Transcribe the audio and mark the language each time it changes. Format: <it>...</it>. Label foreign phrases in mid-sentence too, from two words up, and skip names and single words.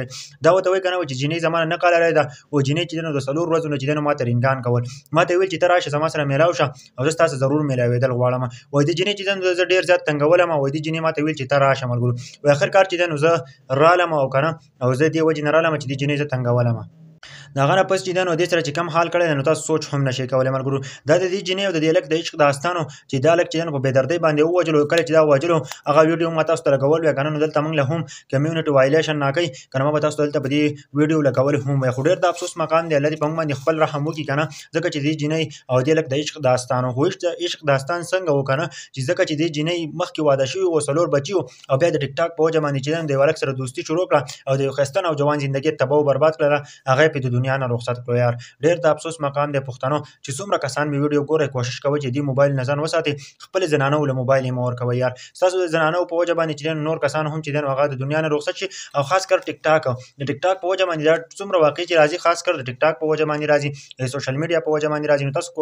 <ps>دا ورته وایي که نه چې جینۍ زما نه قللی ده او جینۍ چې دی نو د څلور ورځو نه چې دی نو ما ته رینګان کول ما ته یې ویل چې ته راشه زما سره میلاو شه او زه ستا سره ضرور میلاوېدل غواړم وایي دې جینۍ چې دی نو زه ډېر زیات تنګولم وایي دې جینۍ ما ته ویل چې ته راشه ملګرو وایي آخر کار چې دی نو زه رالم او که نه او زه دې وجې نه رالم چې دې جینۍ زه تنګولم د هغه نه پس چې دی نو دې سره چې کم حال کړی دی نو تاسو سوچ هم نشئ کولی ملګرو دا د دې جینۍ او د دې هلک د عشق داستان و چې دا هلک چې دی نو په بېدردۍ باندې ووژلو کله چې دا وژلو هغه ویډیو ما تاسو ته لګول وی که نه نو دلته موږ له هم</ps> <en>community violation</en> <ps>ناکوي که نه ما به تاسو ته دلته په دې ویډیو لګولی هم وی خو ډېر د افسوس مقام دی الله دې په موږ باندې خپل رحم وکړي که نه ځکه چې دې جینۍ او دې هلک د عشق داستان و خو عشق داستان څنګه و که نه چې ځکه چې دې جینۍ مخکې واده شوي و څلور بچي و او بیا د ټیک ټاک په وجه باندې چې دی نو د یو هلک سره دوستي شروع کړه او د یو ښایسته او جوان زندګي تباه و برباد کړله هغه یې پرې د دنیا نه رخصت کړو یار ډېر د افسوس مقام دی پښتنو چې څومره کسان مې ویډیو ګورئ کوشش کوئ چې دې موبایل نه ځان وساتئ خپلې زنانو له موبایل یې مه ورکوئ یار ستاسو د زنانو په وجه باندې چې دی نور کسان هم چې دی نو هغه د دنیا نه رخصت شي او خاص کر ټیک ټاک د ټیک ټاک په وجه باندې دا څومره واقعي چې راځي خاص کر د ټیک ټاک په وجه باندې راځي د</ps> <en>social media</en> <ps>په وجه باندې راځي نو تاسو</ps>